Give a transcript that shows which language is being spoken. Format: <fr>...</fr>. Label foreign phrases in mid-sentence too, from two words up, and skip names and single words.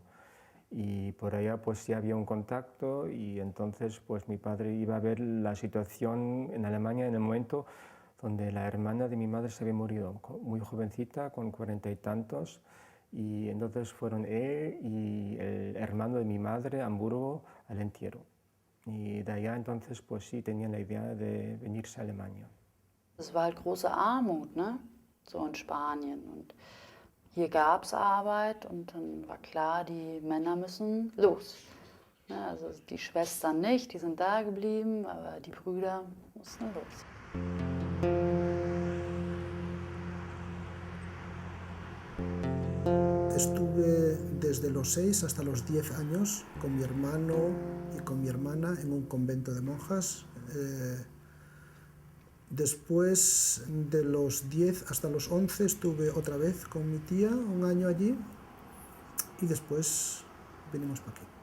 <es>Y por allá pues sí había un contacto y entonces pues mi padre iba a ver la situación en Alemania en el momento donde la hermana de mi madre se había morido, muy jovencita, con 40 y tantos. Y entonces fueron él y el hermano de mi madre a Hamburgo al entierro. Y de allá entonces pues sí tenían la idea de venirse a Alemania.</es> <de>Es war halt große Armut, ne? So in Spanien. Und hier gab es Arbeit und dann war klar, die Männer müssen los. Ne? Also die Schwestern nicht, die sind da geblieben, aber die Brüder mussten los.</de> <es>Estuve desde los 6 hasta los 10 años con mi hermano y con mi hermana en un convento de monjas. Después de los 10 hasta los 11 estuve otra vez con mi tía, un año allí, y después vinimos para aquí.</es>